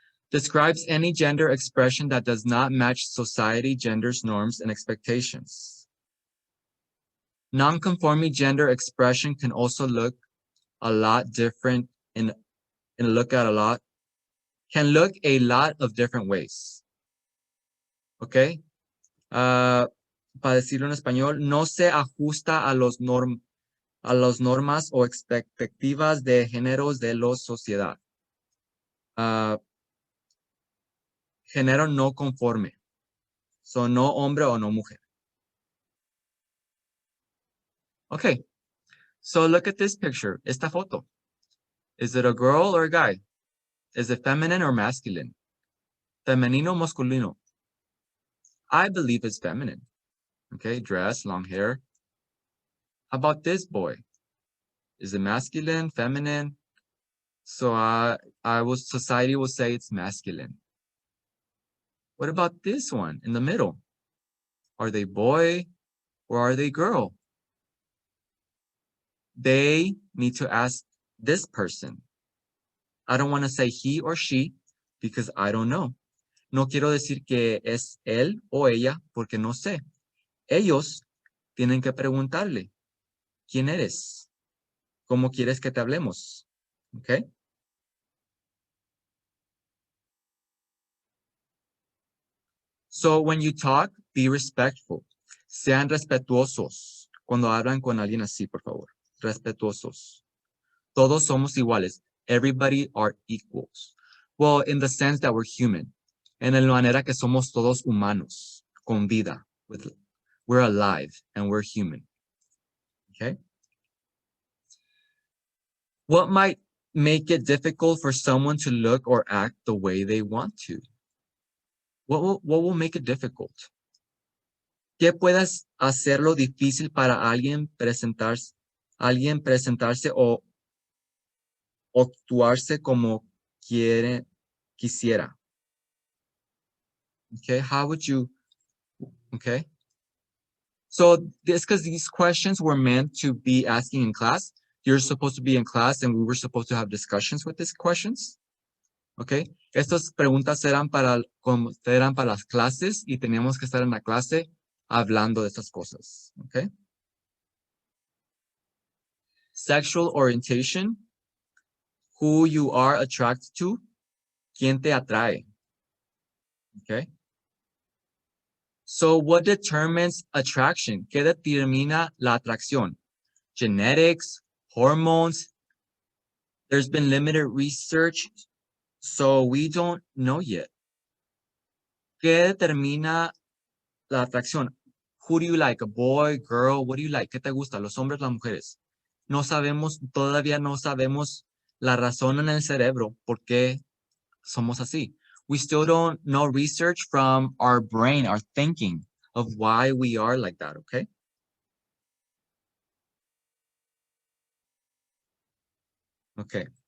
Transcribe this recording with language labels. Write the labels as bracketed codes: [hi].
[en] Describes any gender expression that does not match society, gender's norms, and expectations. Non-conforming gender expression can also look a lot different can look a lot of different ways. Okay? [es] Para decirlo en español, no se ajusta a las normas o expectativas de géneros de la sociedad. Género no conforme. So no hombre o no mujer. Okay. [en] So look at this picture. [es] Esta foto. [en] Is it a girl or a guy? Is it feminine or masculine? [es] Femenino, masculino? [en] I believe it's feminine. Okay, dress, long hair. How about this boy? Is it masculine, feminine? So society will say it's masculine. What about this one in the middle? Are they boy or are they girl? They need to ask this person. I don't want to say he or she because I don't know. [es] No quiero decir que es él o ella porque no sé. Ellos tienen que preguntarle, ¿quién eres? ¿Cómo quieres que te hablemos? [en] Okay? So when you talk, be respectful. [es] Sean respetuosos. Cuando hablan con alguien así, por favor. Respetuosos. Todos somos iguales. [en] Everybody are equals. Well, in the sense that we're human. [es] En la manera que somos todos humanos, con vida. [en] We're alive and we're human. Okay? What might make it difficult for someone to look or act the way they want to? What will make it difficult? [es] ¿Qué puedas hacerlo difícil para alguien presentarse o actuarse como quisiera? [en] Okay, how would you, okay? So because these questions were meant to be asking in class. You're supposed to be in class and we were supposed to have discussions with these questions. [es] Okay, estas preguntas eran para las clases y teníamos que estar en la clase hablando de estas cosas. [en] Okay. Sexual orientation, who you are attracted to, [es] quién te atrae. [en] Okay. So what determines attraction? [es] ¿Qué determina la atracción? [en] Genetics, hormones. There's been limited research, so we don't know yet. [es] ¿Qué determina la atracción? [en] Who do you like? A boy, girl? What do you like? [es] ¿Qué te gusta? ¿Los hombres, las mujeres? No sabemos, todavía no sabemos la razón en el cerebro por qué somos así. [en] We still don't know research from our brain, our thinking of why we are like that, okay? Okay.